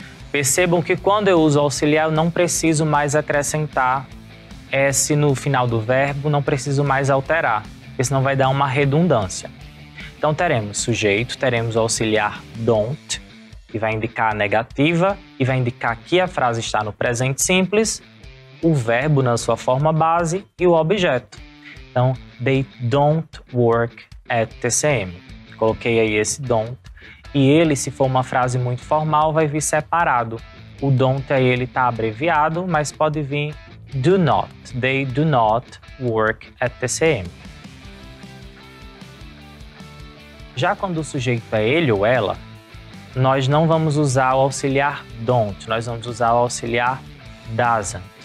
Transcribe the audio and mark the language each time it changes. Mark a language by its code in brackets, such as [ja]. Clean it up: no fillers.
[pt] Percebam que quando eu uso auxiliar, eu não preciso mais acrescentar S no final do verbo, não preciso mais alterar, porque senão vai dar uma redundância. Então teremos sujeito, teremos o auxiliar don't, que vai indicar a negativa e vai indicar que a frase está no presente simples, o verbo na sua forma base e o objeto. Então, [en] they don't work at TCM. [pt] Coloquei aí esse don't. E ele, se for uma frase muito formal, vai vir separado. O don't aí ele está abreviado, mas pode vir do not. [en] They do not work at TCM. [pt] Já quando o sujeito é ele ou ela, nós não vamos usar o auxiliar don't, nós vamos usar o auxiliar doesn't.